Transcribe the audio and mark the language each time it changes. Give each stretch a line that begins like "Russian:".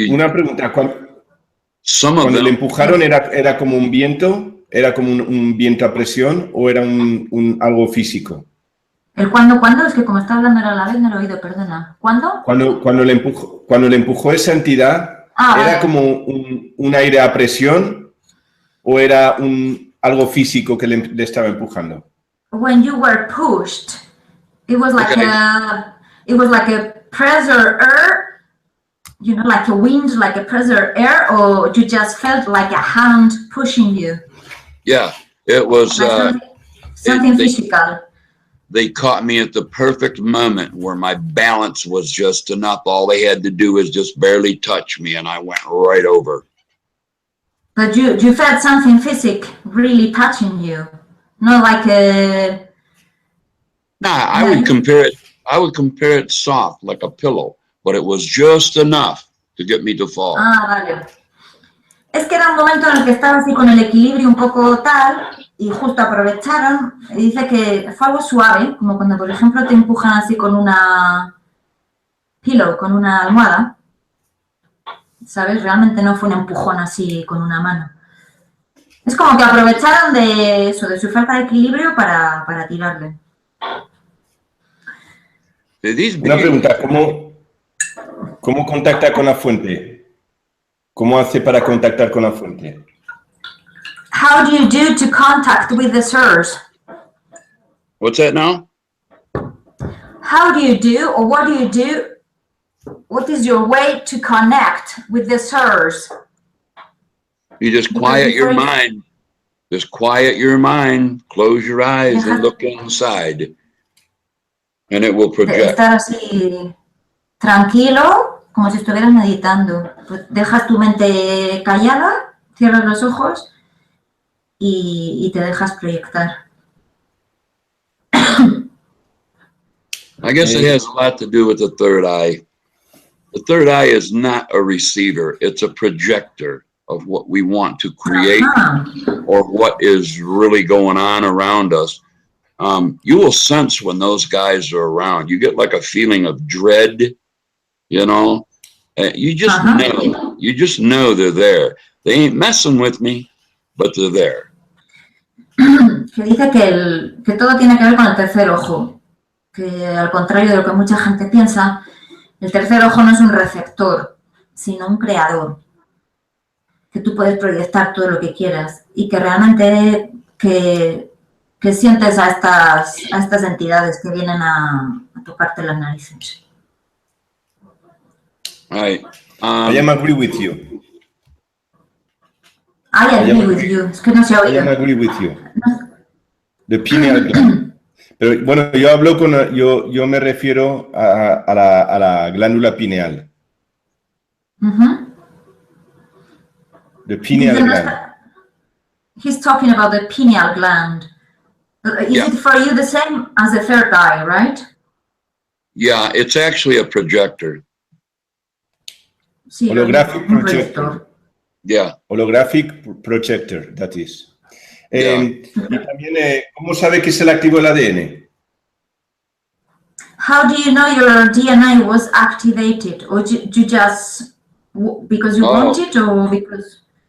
Spanish: Una pregunta, cuando le empujaron era como un viento, era como un viento a presión o era algo físico. ¿El cuándo? Es que como está hablando a la vez no lo he oído, perdona. ¿Cuándo? Cuando le empujó esa entidad, ¿era como un aire a presión o era algo físico que le estaba empujando?
English: When you were pushed, it was like a pressure air. You know, like a wind, like a pressure air, or you just felt like a hand pushing you? Yeah, it was like something physical. they caught me at the perfect moment where my balance was just enough. All they had to do was just barely touch me, and I went right over. But you felt something physical really touching you, not like a... Nah, I would compare it soft, like a pillow, but it was just enough to get me to fall.
Spanish: Ah, vale. Es que era un momento en el que estaba así con el equilibrio un poco tal, y justo aprovecharon, y dice que fue algo suave, como cuando, por ejemplo, te empujan así con una pillow, con una almohada, ¿sabes? Realmente no fue un empujón así con una mano. Es como que aprovecharon de eso, de su falta de equilibrio para tirarle. Una pregunta, ¿cómo contacta con la fuente? ¿Cómo hace para contactar con la fuente?
English: How do you do to contact with the source? What's that now? How do you do, or what do you do? What is your way to connect with the source? You just quiet your mind. Just quiet your mind, close your eyes and look inside. And it will project.
Spanish: Estar así tranquilo, como si estuvieras meditando. Pues dejas tu mente callada, cierras los ojos y te dejas proyectar.
English: I guess it has a lot to do with the third eye. The third eye is not a receiver, it's a projector of what we want to create or what is really going on around us. You will sense when those guys are around. You get like a feeling of dread, you know. You just know they're there. They ain't messing with me, but they're there.
Spanish: Que dice que todo tiene que ver con el tercer ojo. Que al contrario de lo que mucha gente piensa, el tercer ojo no es un receptor, sino un creador. Que tú puedes proyectar todo lo que quieras y que realmente que sientes a estas entidades que vienen a tocarte las narices.
English: I agree with you. I agree with you.
Spanish: Es que no se ha oído.
English: I agree with you. The pineal gland.
Spanish: Pero bueno, yo hablo yo me refiero a la glándula pineal.
English: The pineal gland. He's talking about the pineal gland. Is it for you the same as the third eye, right? Yeah, it's actually a projector.
Spanish: Sí,
English: holographic projector. Yeah. Holographic projector, that is. Yeah.
Spanish: Y también, ¿cómo sabe que es el activo del ADN?
English: How do you know your DNA was activated? Or you just, because you want it or because...